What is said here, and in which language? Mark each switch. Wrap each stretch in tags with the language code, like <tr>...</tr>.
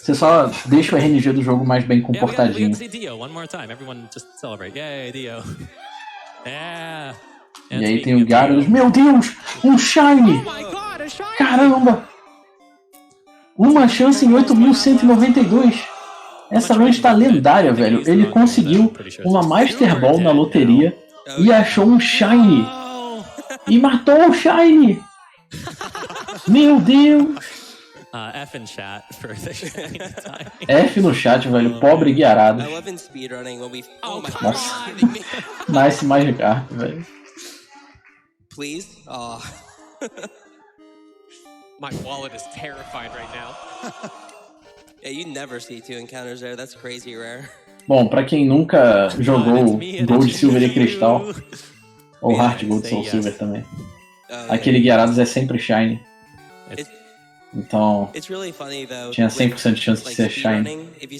<pt>Você só deixa o RNG do jogo mais bem comportadinho.</pt> <en>We got to see Dio one more time. Everyone just celebrate. Yay, Dio. Yeah.</en> <pt>E aí tem o Gyarados. Meu Deus! Um Shiny! Caramba! Uma chance em 8.192. Essa run está lendária, velho. Ele conseguiu uma Master Ball na loteria e achou um Shiny. E matou o Shiny! Meu Deus!</pt> <en>F in chat for the shiny time.</en> <pt>F no chat, velho. Pobre Gyarados. Nossa. Nice Magikarp, velho.</pt> <en>Please? Oh. My wallet is terrified right now. Yeah, you never see 2 encounters there. That's crazy rare.</en> <pt>Bom, pra quem nunca jogou Gold, Silver e Cristal, ou Heart Gold, Soul Silver também, aquele Gyarados é sempre Shiny. Então, tinha 100% de chance de ser Shiny.</pt>